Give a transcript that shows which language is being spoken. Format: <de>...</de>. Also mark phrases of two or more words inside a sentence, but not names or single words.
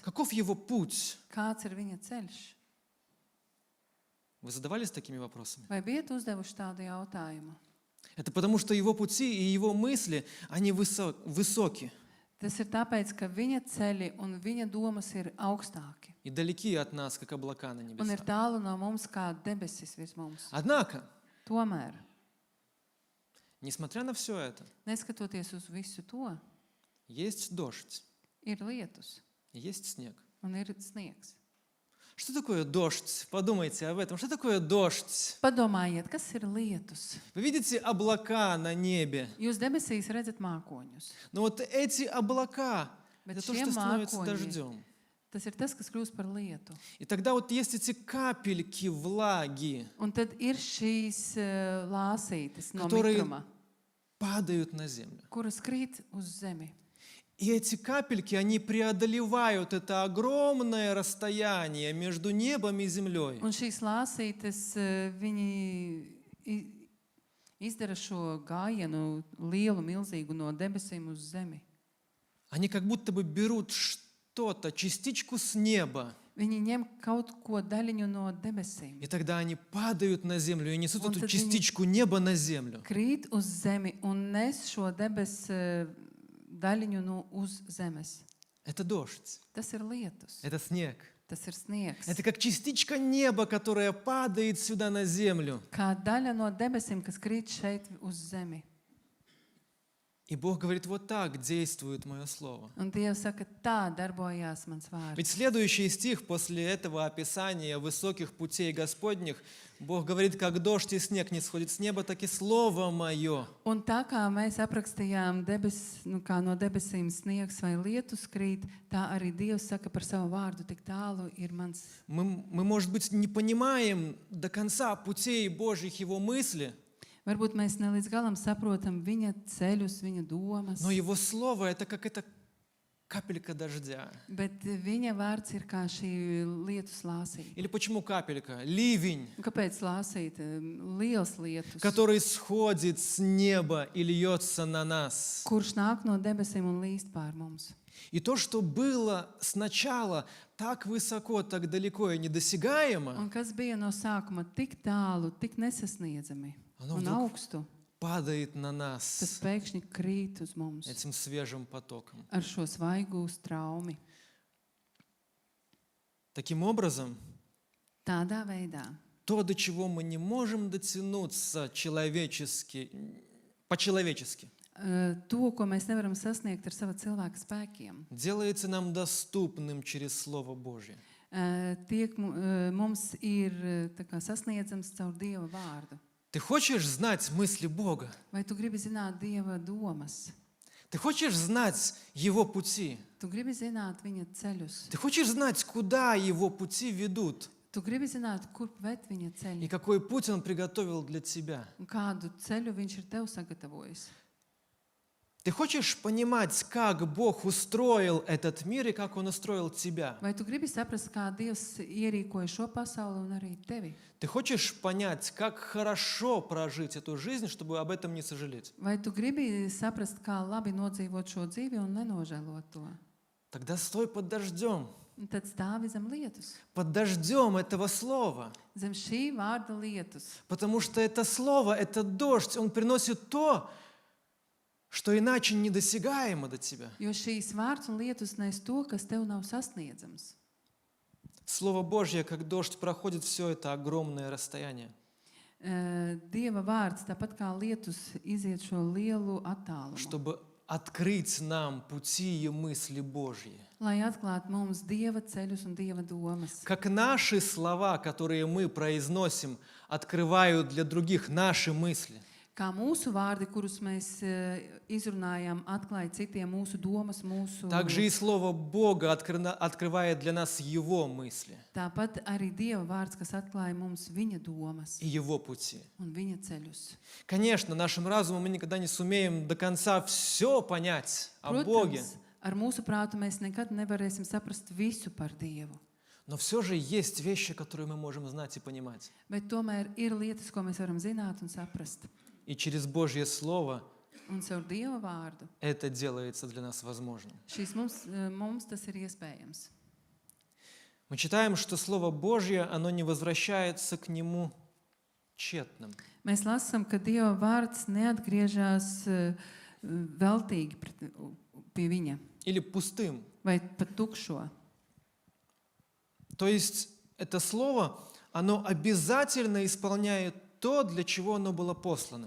<ru>Каков Его путь?</ru> <lv>Kāds ir viņa ceļš?</lv> <ru>Вы задавались такими вопросами?</ru> <lv>Vai bijat uzdevuši tādu jautājumu?</lv> <ru>Это потому, что Его пути и Его мысли, они высоки</ru> <lv>Tas ir tāpēc, ka viņa ceļi un viņa domas ir augstāki</lv> <ru>и далеки от нас, как облака на</ru> <lv>un ir</lv> <ru>небесах.</ru> <lv>tālu no mums kā debesis virs mums.</lv> <ru>Однако,</ru> <lv>Tomēr,</lv> <ru>несмотря на все это,</ru> <lv>neskatoties uz visu to,</lv> <ru>есть дождь,</ru> <lv>ir lietus</lv> <ru>и есть снег.</ru> <lv>un ir sniegs.</lv> <ru>Что такое дождь? Подумайте об этом. Что такое дождь?</ru> <lv>Padomājiet, kas ir lietus?</lv> <ru>Вы видите облака на небе.</ru> <lv>Jūs debesīs redzat mākoņus.</lv> <ru>Но вот эти облака,</ru> <lv>Bet</lv> <ru>это то,</ru> <lv>šie</lv> <ru>что становится</ru> <lv>mākoņi,</lv> <ru>дождем.</ru> <lv>tas ir tas, kas kļūst par lietu.</lv> <ru>И тогда вот есть эти капельки влаги,</ru> <lv>Un tad ir šīs lāsītes no</lv> <ru>Которые-</ru> <lv>mikruma,</lv> <ru>падают на землю.</ru> <lv>kuras krīt uz zemi.</lv> <ru>И эти капельки, они преодолевают это огромное расстояние между небом и землей.</ru> <lv>Un šīs lāsītes, viņi izdara šo gājienu lielu, milzīgu no debesīm uz zemi.</lv> <ru>Они как будто бы берут что-то, частичку с неба,</ru> <lv>Viņi ņem kaut ko daļiņu no debesīm,</lv> <ru>и тогда они падают на землю и несут Он эту тогда не- частичку неба на землю.</ru> <lv>krīt uz zemi un nes šo debesu daļiņu no uz zemes.</lv> <ru>Это дождь,</ru> <lv>Tas ir lietus,</lv> <ru>это снег.</ru> <lv>tas ir sniegs.</lv> <ru>Это как частичка неба, которая падает сюда на землю.</ru> <lv>Kā daļa no debesīm, kas krīt šeit uz zemi.</lv> <ru>И Бог говорит, вот так действует мое слово.</ru> <lv>Un Dievs saka, tā darbojās mans vārds.</lv> <ru>Ведь следующий стих после этого описания высоких путей Господних, Бог говорит, как дождь и снег не сходит с неба, так и слово мое.</ru> <lv>Un tā kā mēs aprakstījām kā no debesīm sniegs vai lietus krīt, tā arī Dievs saka par savu vārdu, tik tālu ir mans.</lv> <ru>Мы, может быть, не понимаем до конца путей Божьих Его мысли,</ru> <lv>Varbūt mēs ne līdz galam saprotam viņa ceļus, viņa domas,</lv> <ru>но Его Слово — это как эта капелька дождя.</ru> <lv>bet viņa vārds ir kā šī lietus lāsīte.</lv> <ru>Или почему капелька? Ливень,</ru> <lv>Un kāpēc lāsīte? Liels lietus,</lv> <ru>который сходит с неба и льется на нас.</ru> <lv>kurš nāk no debesīm un līst pār mums.</lv> <ru>И то, что было сначала так высоко, так далеко и недосягаемо,</ru> <lv>Un kas bija no sākuma tik tālu, tik nesasniedzami</lv> <ru>Оно</ru> <lv>un</lv> <ru>вдруг</ru> <lv>augstu,</lv> <ru>падает на</ru> <lv>tas</lv> <ru>нас</ru> <lv>pēkšņi krīt uz mums</lv> <ru>этим свежим потоком.</ru> <lv>ar šo svaigu straumi.</lv> <ru>Таким образом,</ru> <lv>Tādā veidā</lv> <ru>то, до чего мы не можем дотянуться по-человечески,</ru> <lv>to, ko mēs nevaram sasniegt ar sava cilvēka spēkiem,</lv> <ru>делается нам доступным через Слово Божье.</ru> <lv>tiek mums ir tā kā sasniedzams caur Dieva vārdu.</lv> <ru>Ты хочешь знать мысли Бога?</ru> <lv>Vai tu gribi zināt Dieva domas?</lv> <ru>Ты хочешь знать Его пути?</ru> <lv>Tu gribi zināt viņa ceļus?</lv> <ru>Ты хочешь знать, куда Его пути ведут?</ru> <lv>Tu gribi zināt, kur ved viņa ceļi?</lv> <ru>И какой путь Он приготовил для тебя?</ru> <lv>Un kādu ceļu viņš ir tev sagatavojis?</lv> <ru>Ты хочешь понимать, как Бог устроил этот мир и как Он устроил тебя?</ru> <lv>Vai tu gribi saprast, kā Dievs ierīkoja šo pasauli un arī tevi?</lv> <ru>Ты хочешь понять, как хорошо прожить эту жизнь, чтобы об этом не сожалеть?</ru> <lv>Vai tu gribi saprast, kā labi nodzīvot šo dzīvi un nenožēlot to?</lv> <ru>Тогда стой под дождем.</ru> <lv>Un tad stāvi zem lietus,</lv> <ru>Под дождем этого слова.</ru> <lv>zem šī vārda lietus.</lv> <ru>Потому что это слово, этот дождь, он приносит то, что иначе недосягаемо до тебя.</ru> <lv>Jo šīs vārds un lietus nes to, kas tev nav sasniedzams.</lv> <ru>Слово Божье, как дождь, проходит все это огромное расстояние.</ru> <lv>Dieva vārds, tāpat kā lietus, iziet šo lielu attālumu,</lv> <ru>Чтобы открыть нам пути и мысли Божьи.</ru> <lv>lai atklātu mums Dieva ceļus un Dieva domas.</lv> <ru>Как наши слова, которые мы произносим, открывают для других наши мысли.</ru> <lv>Kā mūsu vārdi, kurus mēs izrunājam, atklāja citiem mūsu domas, mūsu.</lv> <ru>Также и Слово Бога открывает для нас Его мысли</ru> <lv>Tāpat arī Dieva vārds, kas atklāja mums viņa domas</lv> <ru>и Его пути.</ru> <lv>un viņa ceļus.</lv> <ru>Конечно, нашим разумом мы никогда не сумеем до конца все понять о Боге,</ru> <lv>Protams, ar mūsu prātu mēs nekad nevarēsim saprast visu par Dievu.</lv> <ru>но все же есть вещи, которые мы можем знать и понимать.</ru> <lv>Bet tomēr ir lietas, ko mēs varam zināt un saprast.</lv> <ru>И через Божье Слово</ru> <lv>Un caur Dieva vārdu</lv> <ru>это делается для нас возможным.</ru> <lv>mums tas ir iespējams.</lv> <ru>Мы читаем, что Слово Божье, оно не возвращается к Нему тщетным.</ru> <lv>Mēs lasām, ka Dieva vārds neatgriežas veltīgi pie viņa</lv> <ru>Или пустым.</ru> <lv>vai pat tukšo.</lv> <ru>То есть это Слово, оно обязательно исполняет то, для чего оно было послано.</ru>